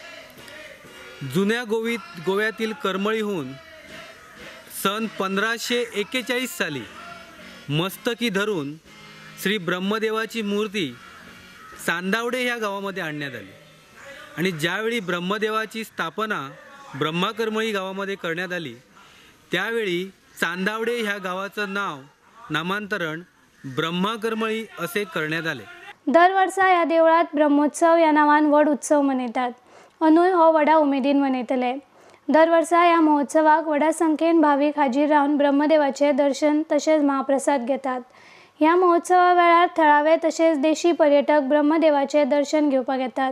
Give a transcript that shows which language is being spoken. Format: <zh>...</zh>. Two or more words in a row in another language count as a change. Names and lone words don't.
<mr>जुन्या गोव्यातील करमळीहून सन 1541 साली मस्तकी धरून श्री ब्रह्मदेवाची मूर्ती चांदावडे ह्या गावामध्ये आणण्यात आली आणि ज्यावेळी ब्रह्मदेवाची स्थापना ब्रह्माकरमळी गावामध्ये करण्यात आली त्यावेळी चांदावडे ह्या गावाचं नामांतरण ब्रह्माकरमळी असे करण्यात आले।</mr> <kok>दर वर्सा ह्या देवळात ब्रह्मोत्सव या नावान व्हड उत्सव मनयतात। अंदूय हो व्हडा उमेदीन मनयतले। दर वर्सा ह्या महोत्सवाक व्हडा संख्येन भाविक हाजीर रावन ब्रह्मदेवाचे दर्शन तसेच महाप्रसाद घेतात। ह्या महोत्सवा वेळार थळावे तसेच देशी पर्यटक ब्रह्मदेवाचे दर्शन घेवपाक येतात।</kok>